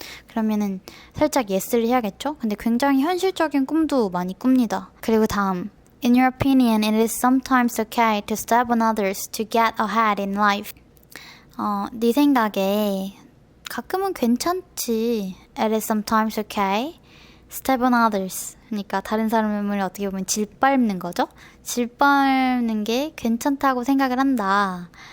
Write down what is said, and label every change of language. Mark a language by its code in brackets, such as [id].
[ko] 그러면은 살짝 예스를 해야겠죠? 근데 굉장히 현실적인 꿈도 많이 꿉니다. 그리고 다음. [en] In your opinion, it is sometimes okay to step on others to get ahead in life. [ko] 네 생각에 가끔은 괜찮지. [en] It is sometimes okay. Step on others. [ko] 그러니까 다른 사람을 어떻게 보면 질밟는 거죠. 질밟는 게 괜찮다고 생각을 한다.